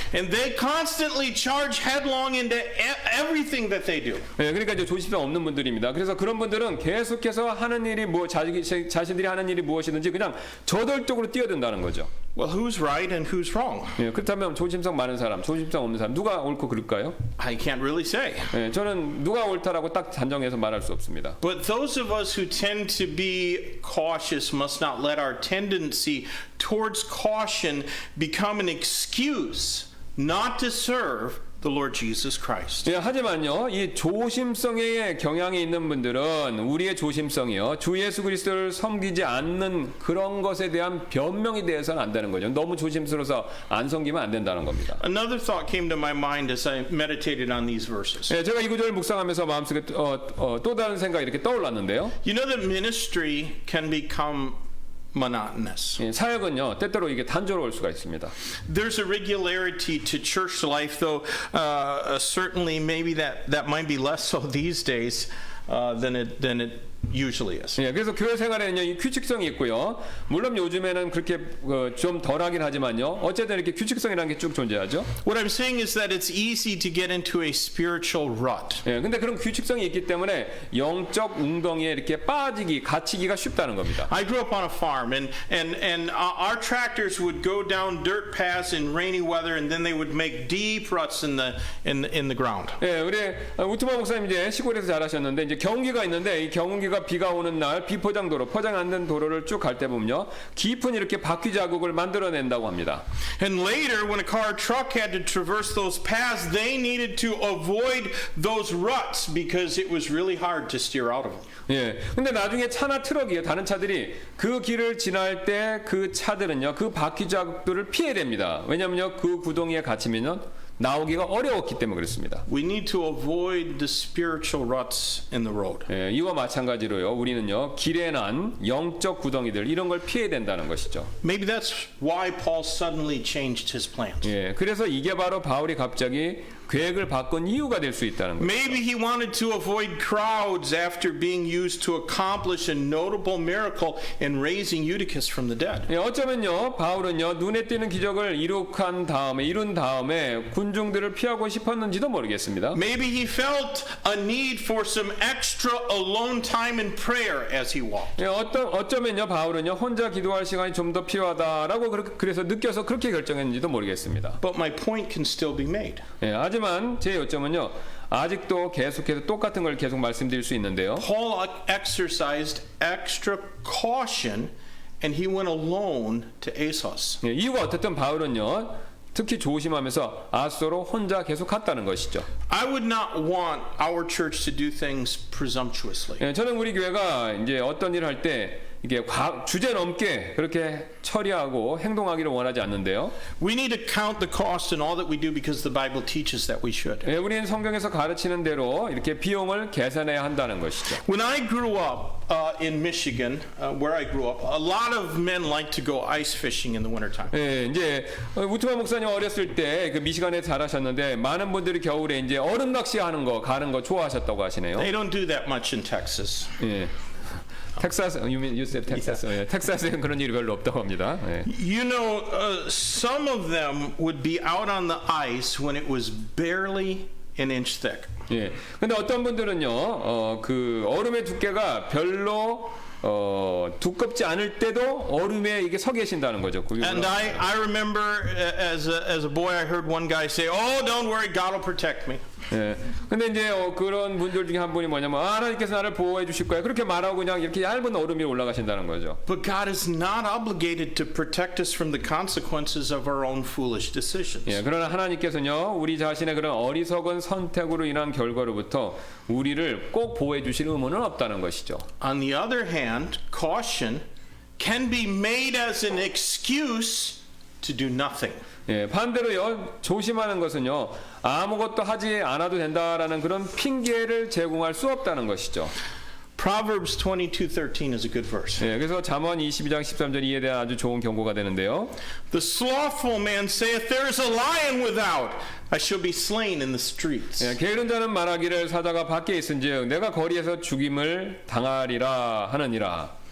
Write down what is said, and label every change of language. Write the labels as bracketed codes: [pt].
[en] And they constantly charge headlong into everything that they do. [ko] 예, 그러니까 이제 조심성 없는 분들입니다. 그래서 그런 분들은 계속해서 하는 일이 자신들이 하는 일이 무엇이든지 그냥 저돌적으로 뛰어든다는 거죠. [en] Well, who's right and who's wrong? [ko] 예, 그렇다면 조심성 많은 사람, 조심성 없는 사람 누가 옳고 그럴까요? [en] I can't really say. [ko] 예, 저는 누가 옳다라고 딱 단정해서 말할 수 없습니다. [en] But those of us who tend to be cautious must not let our tendency towards caution become an excuse not to serve the Lord Jesus Christ. [ko] 예, 하지만요, 이 조심성의 경향이 있는 분들은 우리의 조심성이요, 주 예수 그리스도를 섬기지 않는 그런 것에 대한 변명이 되어서는 안 되는 거죠. 너무 조심스러워서 안 섬기면 안 된다는 겁니다. [en] Another thought came to my mind as I meditated on these verses. [ko] 예, 제가 이 구절을 묵상하면서 마음속에 또 다른 생각이 이렇게 떠올랐는데요. [en] You know that ministry can become monotonous. [ko] 예, 사역은요, 때때로 이게 단조로울 수가 있습니다. [en] There's a regularity to church life, though certainly maybe that might be less so these days than it usually is. [ko] 예, 그래서 교회 생활에는요, 이 규칙성이 있고요. 물론 요즘에는 그렇게 좀 덜하긴 하지만요. 어쨌든 이렇게 규칙성이라는 게 쭉 존재하죠. [en] What I'm saying is that it's easy to get into a spiritual rut. [ko] 예, 근데 그런 규칙성이 있기 때문에 영적 웅덩이에 이렇게 갇히기가 쉽다는 겁니다. [en] I grew up on a farm, and our tractors would go down dirt paths in rainy weather, and then they would make deep ruts in the ground. [ko] 예, 우리 우트마 목사님 이제 시골에서 자라셨는데 이제 경운기가 있는데 이 경운기가 비가 오는 날 비포장도로 포장 안 된 도로를 쭉 갈 때 보면요 깊은 이렇게 바퀴 자국을 만들어낸다고 합니다. [en] And later, when a car or truck had to traverse those paths, they needed to avoid those ruts because it was really hard to steer out of them. [ko] 예, 근데 나중에 차나 트럭이요 다른 차들이 그 길을 지날 때 그 차들은요 그 바퀴 자국들을 피해야 됩니다. 왜냐면요 그 구덩이에 갇히면요 나오기가 어려웠기 때문에 그렇습니다. [en] We need to avoid the spiritual ruts in the road. [ko] 예, 이와 마찬가지로요 우리는요 길에 난 영적 구덩이들 이런 걸 피해야 된다는 것이죠. [en] Maybe that's why Paul suddenly changed his plans. [ko] 예, 그래서 이게 바로 바울이 갑자기 계획을 바꾼 이유가 될 수 있다는 거예요. [en] Maybe he wanted to avoid crowds after being used to accomplish a notable miracle in raising Eutychus from the dead. [ko] 예, 어쩌면요 바울은요 눈에 띄는 기적을 이룬 다음에 군중들을 피하고 싶었는지도 모르겠습니다. [en] Maybe he felt a need for some extra alone time in prayer as he walked. [ko] 예, 어쩌면요 바울은요 혼자 기도할 시간이 좀 더 필요하다라고 그래서 느껴서 그렇게 결정했는지도 모르겠습니다. [en] But my point can still be made. [ko] 예, 하지만 제 요점은요 아직도 계속해서 똑같은 걸 계속 말씀드릴 수 있는데요. [en] Paul exercised extra caution and he went alone to Assos. [ko] 예, 이유가 어떻든 바울은요 특히 조심하면서 아소로 혼자 계속 갔다는 것이죠. [en] I would not want our church to do things presumptuously. [ko] 예, 저는 우리 교회가 이제 어떤 일을 할 때 이게 주제 넘게 그렇게 처리하고 행동하기를 원하지 않는데요. [en] We need to count the cost in all that we do because the Bible teaches that we should. [ko] 예, 우리는 성경에서 가르치는 대로 이렇게 비용을 계산해야 한다는 것이죠. [en] When I grew up in Michigan, where I grew up, a lot of men like to go ice fishing in the wintertime. [ko] 예, 이제 우트만 목사님 어렸을 때 그 미시간에 자라셨는데 많은 분들이 겨울에 이제 얼음 낚시하는 거 가는 거 좋아하셨다고 하시네요. [en] They don't do that much in Texas. 예. 텍사스, you said Texas. [ko] 예, 텍사스에는 그런 일이 별로 없다고 합니다. 예. [en] You know, some of them would be out on the ice when it was barely an inch thick. 예. [ko] 근데 어떤 분들은요, 그 얼음의 두께가 별로 두껍지 않을 때도 얼음에 이게 서 계신다는 거죠. [en] And I remember as a boy, I heard one guy say, "Oh, don't worry, God will protect me." 예. [ko] 근데 이제 그런 분들 중에 한 분이 뭐냐면 하나님께서 나를 보호해 주실 거야. 그렇게 말하고 그냥 이렇게 얇은 얼음 위에 올라가신다는 거죠. [en] But God is not obligated to protect us from the consequences of our own foolish decisions. 예. [ko] 그러나 하나님께서는요, 우리 자신의 그런 어리석은 선택으로 인한 결과로부터 우리를 꼭 보호해 주실 의무는 없다는 것이죠. [en] On the other hand, caution can be made as an excuse to do nothing. [ko] 예, 반대로요 조심하는 것은요 아무것도 하지 않아도 된다라는 그런 핑계를 제공할 수 없다는 것이죠. [en] Proverbs 22:13 is a good verse. [ko] 예, 그래서 잠언 22장 13절 이에 대한 아주 좋은 경고가 되는데요. [en] The slothful man saith, "There is a lion without; I shall be slain in the streets." [ko] 예, 게으른 자는 말하기를 사자가 밖에 있은즉 내가 거리에서 죽임을 당하리라 하느니라.